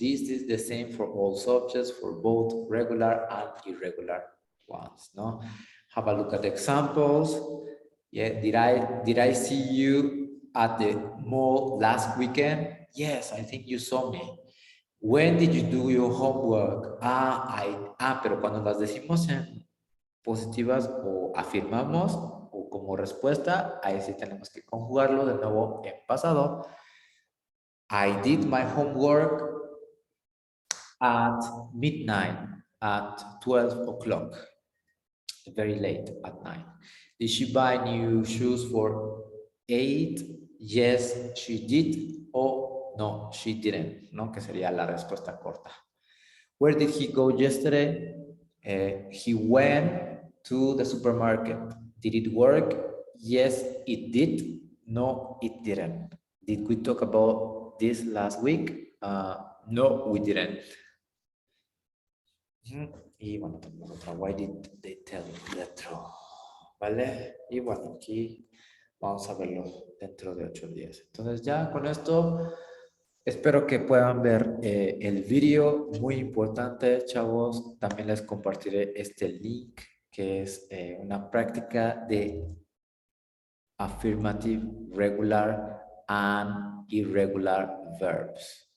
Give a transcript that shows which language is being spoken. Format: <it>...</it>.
<en>This is the same for all subjects for both regular and irregular ones. No? Have a look at the examples. Yeah, did I see you at the mall last weekend? Yes, I think you saw me. When did you do your homework?</en> <es>Pero cuando las decimos en positivas o afirmamos o como respuesta, ahí sí tenemos que conjugarlo de nuevo en pasado.</es> <en>I did my homework at midnight, at 12 o'clock, very late at night. Did she buy new shoes for 8? Yes, she did.</en> <es>O</es> <en>no, she didn't,</en> <es>¿no? Que sería la respuesta corta.</es> <en>Where did he go yesterday? He went to the supermarket. Did it work? Yes, it did. No, it didn't. Did we talk about this last week? No, we didn't.</en> <es>Y bueno, tenemos otra.</es> <en>Why did they tell the truth?</en> <es>¿Vale? Y bueno, aquí vamos a verlo dentro de 8 días. Entonces ya con esto espero que puedan ver el vídeo. Muy importante, chavos. También les compartiré este link que es una práctica de</es> <en>affirmative, regular and irregular verbs.</en>